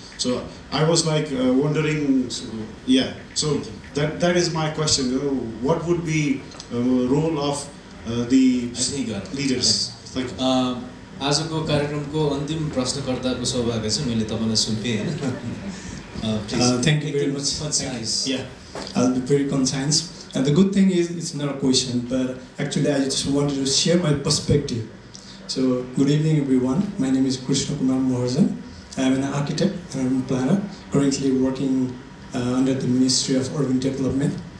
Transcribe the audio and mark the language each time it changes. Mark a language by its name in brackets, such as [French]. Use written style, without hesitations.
[English] So I was wondering, yeah. So that is my question. What would be role of the leaders? [Nepali] आजको कार्यक्रमको अन्तिम प्रश्नकर्ताको सौभाग्य चाहिँ मैले तपाईलाई सुम्पेँ हैन. [English] Thank you very much. Yeah, I'll be very concise. And the good thing is, it's not a question, but actually I just wanted to share my perspective. So, good evening everyone. My name is Krishna Kumar Moharjan. I am an architect and urban planner, currently working under the Ministry of Urban Development.